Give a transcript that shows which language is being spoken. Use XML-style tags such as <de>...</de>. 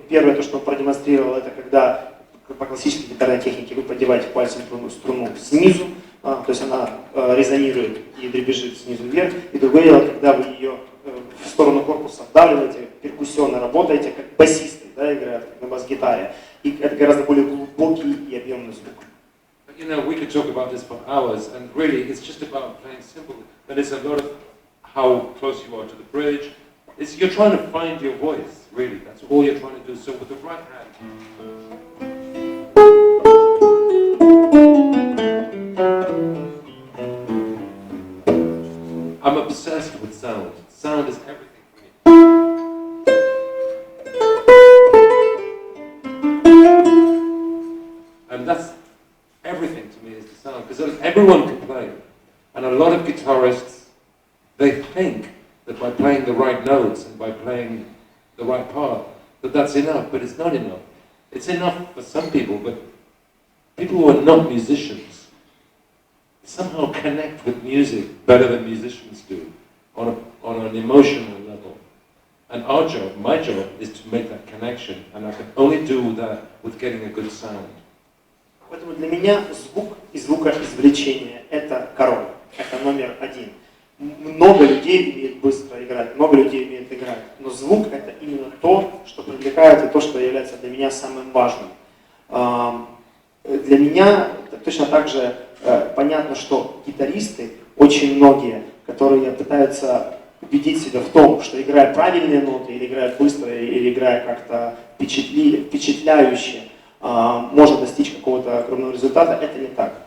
<ru>Первое, то, что он продемонстрировал, это когда по классической гитарной технике вы поддеваете пальцем струну снизу, то есть она резонирует и дребезжит снизу вверх, и другое дело, когда вы ее в сторону корпуса вдавливаете, перкуссионно работаете, как басисты, да, играют как на бас-гитаре, и это гораздо более глубокий и объемный звук.</ru> <en>You know, we could talk about this for hours, and really, it's just about playing simple. But it's a lot of how close you are to the bridge. You're trying to find your voice, really. That's all you're trying to do. So with the right hand. I'm obsessed with sound. Sound is everything for me. And that's everything to me is the sound, because everyone can play. And a lot of guitarists, they think that by playing the right notes and by playing the right part, that's enough, but it's not enough. It's enough for some people, but people who are not musicians somehow connect with music better than musicians do on an emotional level. And our job, my job, is to make that connection, and I can only do that with getting a good sound.</en> <ru>Поэтому для меня звук и звукоизвлечение – это король, это номер один. Много людей умеет быстро играть, много людей умеет играть, но звук – это именно то, что привлекает и то, что является для меня самым важным. Для меня точно так же понятно, что гитаристы, очень многие, которые пытаются убедить себя в том, что играя правильные ноты, или играя быстро, или играя как-то впечатляюще, можно достичь какого-то огромного результата, это не так.</ru>